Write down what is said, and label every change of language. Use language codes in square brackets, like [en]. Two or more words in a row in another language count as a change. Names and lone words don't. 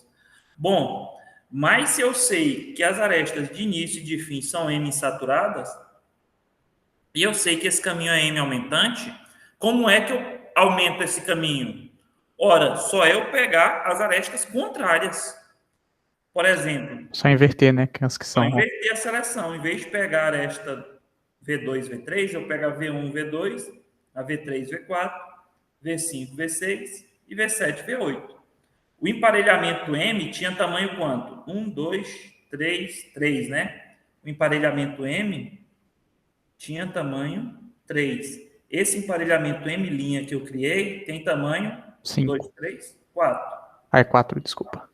[pt] Bom, mas se eu sei que as arestas de início e de fim são M insaturadas, e eu sei que esse caminho é M aumentante, como é que eu aumento esse caminho? Ora, só eu pegar as arestas contrárias. Por exemplo, Só inverter, né? Que as que só são. inverter a seleção. Em vez de pegar a aresta V2, V3, eu pego a V1, V2, a V3, V4, V5, V6 e V7, V8. O emparelhamento M tinha tamanho quanto? 1, 2, 3, 3, né? O emparelhamento M tinha tamanho 3. Esse emparelhamento M' que eu criei tem tamanho 2, 5. 3, 4. Ah, é 4, desculpa.